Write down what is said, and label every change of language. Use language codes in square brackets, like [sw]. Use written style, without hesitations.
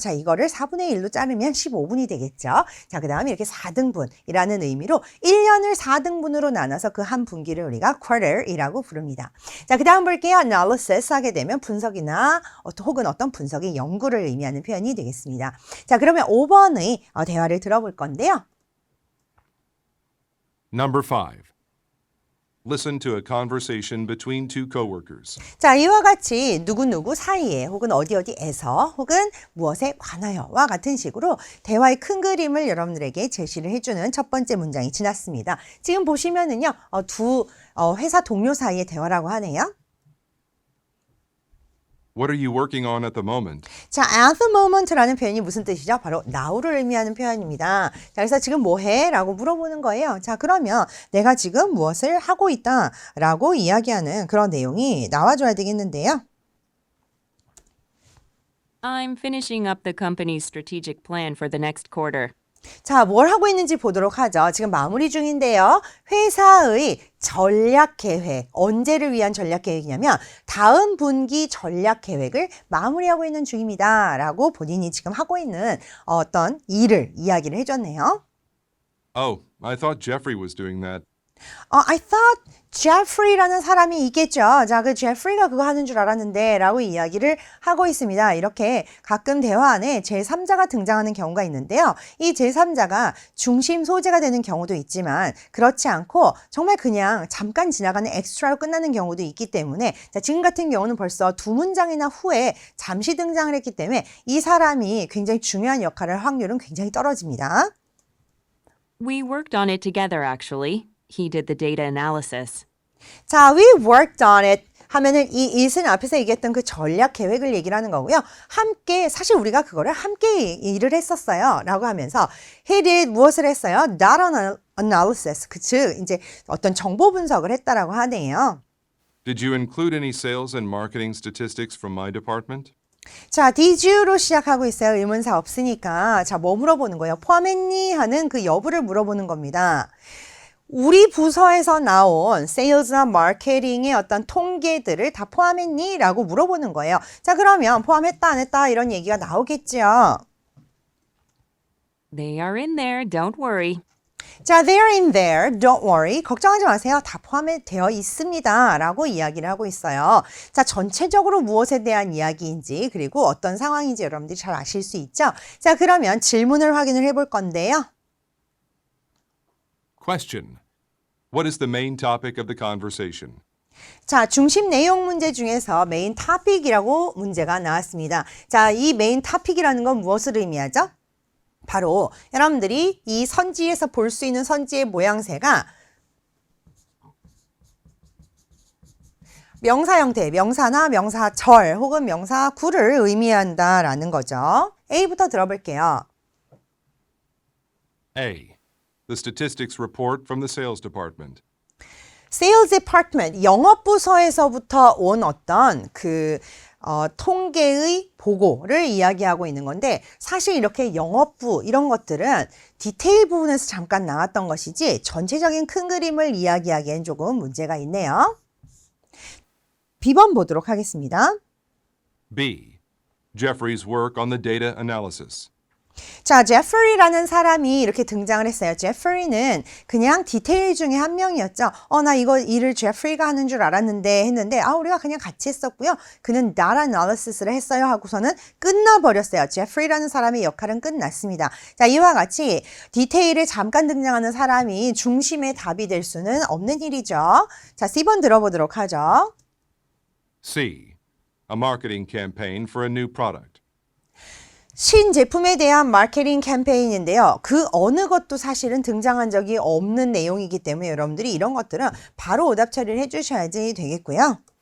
[ko] 자, 이거를 4분의 1로 자르면 15분이 되겠죠. 자, 그 다음에 이렇게 4등분이라는 의미로 1년을 4등분으로 나눠서 그 한 분기를 우리가 quarter이라고 부릅니다. 자, 그 다음 볼게요. analysis 하게 되면 분석이나 혹은 어떤 분석의 연구를 의미하는 표현이 되겠습니다. 자, 그러면 5번의 대화를 들어볼 건데요. [en] Number 5. Listen to a conversation between two coworkers. [ko] 자, 이와 같이 누구누구 사이에 혹은 어디어디에서 혹은 무엇에 관하여와 같은 식으로 대화의 큰 그림을 여러분들에게 제시를 해주는 첫 번째 문장이 지났습니다. 지금 보시면은요, 두 회사 동료 사이의 대화라고 하네요. [en] What are you working on at the moment? [ko] 자, [en] at the moment [ko] 라는 표현이 무슨 뜻이죠? 바로 now를 의미하는 표현입니다. 자, 그래서 지금 뭐 해? 라고 물어보는 거예요. 자, 그러면 내가 지금 무엇을 하고 있다 라고 이야기하는 그런 내용이 나와줘야 되겠는데요. [en] I'm finishing up the company's strategic plan for the next quarter. [ko] 자, 뭘 하고 있는지 보도록 하죠. 지금 마무리 중인데요. 회사의 전략 계획, 언제를 위한 전략 계획이냐면 다음 분기 전략 계획을 마무리하고 있는 중입니다. 라고 본인이 지금 하고 있는 어떤 일을 이야기를 해줬네요. [en] Oh, I thought Jeffrey was doing that. I thought Jeffrey [ko] 라는 사람이 있겠죠. 자, 그 Jeffrey가 그거 하는 줄 알았는데 라고 이야기를 하고 있습니다. 이렇게 가끔 대화 안에 제3자가 등장하는 경우가 있는데요. 이 제3자가 중심 소재가 되는 경우도 있지만 그렇지 않고 정말 그냥 잠깐 지나가는 엑스트라로 끝나는 경우도 있기 때문에 자, 지금 같은 경우는 벌써 두 문장이나 후에 잠시 등장을 했기 때문에 이 사람이 굉장히 중요한 역할을 할 확률은 굉장히 떨어집니다. [en] We worked on it together, actually. He did the data analysis. [ko] 자, we worked on it 하면은 이 it은 앞에서 얘기했던 그 전략 계획을 얘기를 하는 거고요. 함께, 사실 우리가 그거를 함께 일을 했었어요. 라고 하면서 [en] he did [ko] 무엇을 했어요? [en] data analysis. [ko] 즉, 이제 어떤 정보 분석을 했다라고 하네요. [en] Did you include any sales and marketing statistics from my department? [ko] 자, did you로 시작하고 있어요. 의문사 없으니까. 자, 뭐 물어보는 거예요? 포함했니? 하는 그 여부를 물어보는 겁니다. 우리 부서에서 나온 세일즈나 마케팅의 어떤 통계들을 다 포함했니? 라고 물어보는 거예요. 자, 그러면 포함했다, 안 했다 이런 얘기가 나오겠죠. [en] They are in there, don't worry. [ko] 자, [en] they're in there. Don't worry. [ko] 걱정하지 마세요. 다 포함되어 있습니다. 라고 이야기를 하고 있어요. 자, 전체적으로 무엇에 대한 이야기인지 그리고 어떤 상황인지 여러분들이 잘 아실 수 있죠? 자, 그러면 질문을 확인을 해볼 건데요. [en] Question. What is the main topic of the conversation? [ko] 자, 중심 내용 문제 중에서 메인 토픽이라고 문제가 나왔습니다. 자, 이 메인 토픽이라는 건 무엇을 의미하죠? 바로 여러분들이 이 선지에서 볼 수 있는 선지의 모양새가 명사 형태, 명사나 명사절 혹은 명사구를 의미한다라는 거죠. A부터 들어볼게요. [en] A. The statistics report from the sales department. [ko] Sales Department, 영업부서에서부터 온 어떤 통계의 보고를 이야기하고 있는 건데 사실 이렇게 영업부 이런 것들은 디테일 부분에서 잠깐 나왔던 것이지 전체적인 큰 그림을 이야기하기엔 조금 문제가 있네요. B번 보도록 하겠습니다. [en] B. Jeffrey's work on the data analysis. [ko] 자, 제프리라는 사람이 이렇게 등장을 했어요. 제프리는 그냥 디테일 중에 한 명이었죠. 나 이거 일을 제프리가 하는 줄 알았는데 했는데 우리가 그냥 같이 했었고요. 그는 data analysis를 했어요 하고서는 끝나버렸어요. 제프리라는 사람의 역할은 끝났습니다. 자, 이와 같이 디테일에 잠깐 등장하는 사람이 중심의 답이 될 수는 없는 일이죠. 자, C번 들어보도록 하죠. [en] C. A marketing campaign for a new product. [ko] 신제품에 대한 마케팅 캠페인인데요. 그 어느 것도 사실은 등장한 적이 없는 내용이기 때문에 여러분들이 이런 것들은 바로 오답 처리를 해주셔야지 되겠고요.